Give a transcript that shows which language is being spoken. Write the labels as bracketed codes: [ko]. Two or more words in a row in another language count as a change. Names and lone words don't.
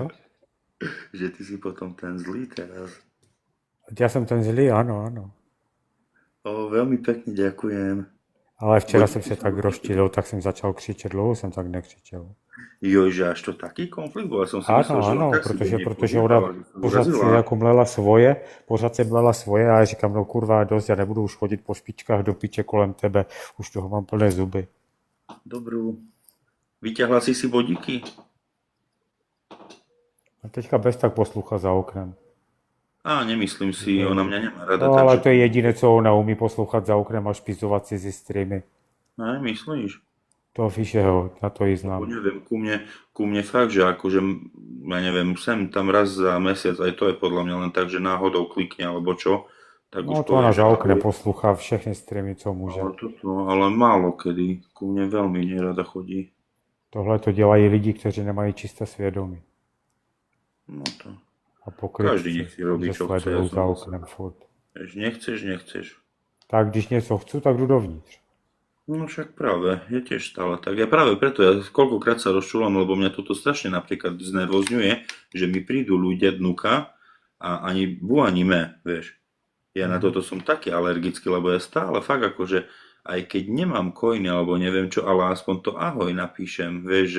[sk] Že ty si potom ten zlý teraz. Ja som ten zlý, áno, áno. Veľmi pekne ďakujem. Ale včera som sa tak rozčílil, tak som začal křičet, dlouho som tak nekřičel. Jo, že až to taký konflikt bol? Ja som si Áno, myslel, že áno, tak si do nej [cs] protože [sk] pozývala, [cs] ona [sk] že sa [cs] pořád si urazila. jako mlela svoje, pořád se mlela svoje a já říkám, no kurva, dost, já nebudu už chodit po špičkách do piče kolem tebe, už toho mám plné zuby. [sk] Dobrú. Vyťahla si bodíky? [cs] A teďka bez tak poslucha za oknem. [sk] Nemyslím si, ona mňa nemá rada, No ale takže... [cs] to je jediné, co ona umí poslouchat za oknem a špizovat si ze streamy. [sk] Myslíš? [cs] To víš, že ho, na to jí znám. [sk] Neviem, ku mne fakt, že akože, ja neviem, sem tam raz za mesiac, aj to je podľa mňa len tak, že náhodou klikne, alebo čo, tak No už to ona povie, že [cs] za oknem [sk] ahoj. [cs] poslouchá všechny streamy, co může. [sk] Ale málo kedy, ku mne veľmi nerada chodí. [cs] Tohle to dělají lidi, kteří nemají čisté svědomí. No to, A pokrytci, [sk] každý nech si robí, že čo chce. [cs] sledují [sk] Ja [cs] za [sk] som [cs] oknem furt. [sk] nechceš. [cs] Tak když něco chci, tak jdu dovnitř. [sk] No však práve, je tiež stále tak. Ja práve preto, ja koľkokrát sa rozčúlam, lebo mňa toto strašne napríklad znervozňuje, že mi prídu ľudia dnuka a ani bu, ani me, vieš. Ja na toto som taký alergický, lebo ja stále fakt akože, aj keď nemám coiny alebo neviem čo, ale aspoň to ahoj napíšem, vieš, že